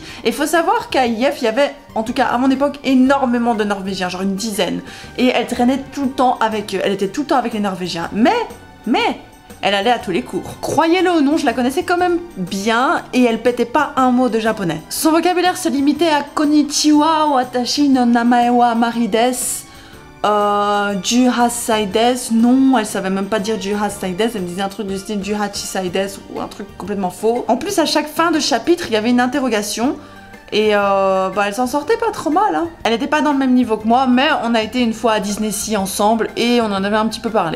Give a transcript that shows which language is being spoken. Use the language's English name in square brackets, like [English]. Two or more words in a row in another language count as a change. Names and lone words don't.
[French] Et il faut savoir qu'à IF, il y avait, en tout cas à mon époque, énormément de Norvégiens, genre une dizaine. Et elle traînait tout le temps avec eux, elle était tout le temps avec les Norvégiens. Mais elle allait à tous les cours. Croyez-le ou non, je la connaissais quand même bien et elle pétait pas un mot de japonais. Son vocabulaire se limitait à [Japanese] こんにちは、私の名前はマリです、18歳です. [French] Non, elle savait même pas dire [Japanese] 18歳です, [French] elle me disait un truc du style [Japanese] 18歳です [French] ou un truc complètement faux. En plus, à chaque fin de chapitre, il y avait une interrogation. Et bah elle s'en sortait pas trop mal hein. Elle était pas dans le même niveau que moi, mais on a été une fois à Disney Sea ensemble et on en avait un petit peu parlé.